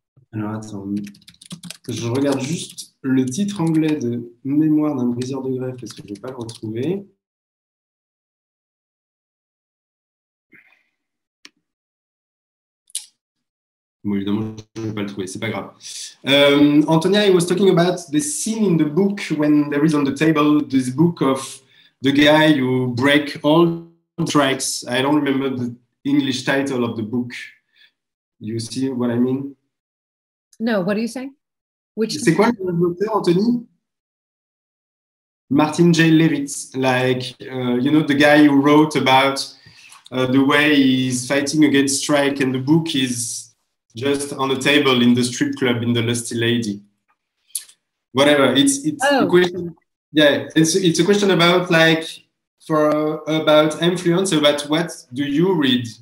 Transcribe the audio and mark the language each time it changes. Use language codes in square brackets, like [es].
[fr] Alors attends, je regarde juste le titre anglais de Mémoire d'un briseur de grève parce que je ne vais pas le retrouver. Bon, évidemment, je ne vais pas le trouver, c'est pas grave. [en] Antonia, I was talking about the scene in the book when there is on the table this book of the guy who break all tracks. I don't remember the English title of the book. You see what I mean? No, what are you saying? [fr] C'est quoi le auteur, Anthony? [en] Martin J. Leavitt, like, you know, the guy who wrote about the way he's fighting against strike, and the book is just on the table in the strip club in the Lusty Lady. Whatever, it's a question. Yeah, it's a question about like about influence, about what do you read?